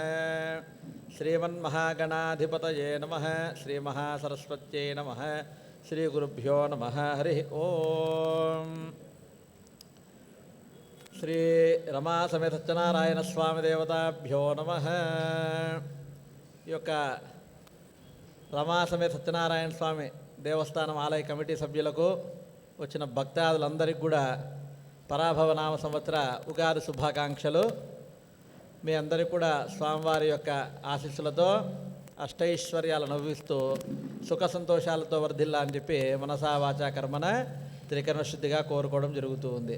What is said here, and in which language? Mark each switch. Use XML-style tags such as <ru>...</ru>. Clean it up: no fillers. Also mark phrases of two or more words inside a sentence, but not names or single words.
<sa>श्रीमन्महागणाधिपतये नमः। श्रीमहासरस्वत्यै नमः। श्रीगुरुभ्यो नमः। हरिः ओं। श्री रमा समेत सत्यनारायण स्वामी देवताभ्यो नमः।</sa> <te>ఈ యొక్క రమా సమేత సత్యనారాయణ స్వామి దేవస్థానం ఆలయ కమిటీ సభ్యులకు వచ్చిన భక్తాదులందరికీ కూడా పరాభవ నామ సంవత్సర ఉగాది శుభాకాంక్షలు. మీ అందరికీ కూడా స్వామివారి యొక్క ఆశీస్సులతో అష్టైశ్వర్యాలు నవ్విస్తూ సుఖ సంతోషాలతో వర్ధిల్లా అని చెప్పి</te> <sa>మనసా వాచా కర్మన</sa> <te>త్రికరణ శుద్ధిగా కోరుకోవడం జరుగుతూ ఉంది.</te>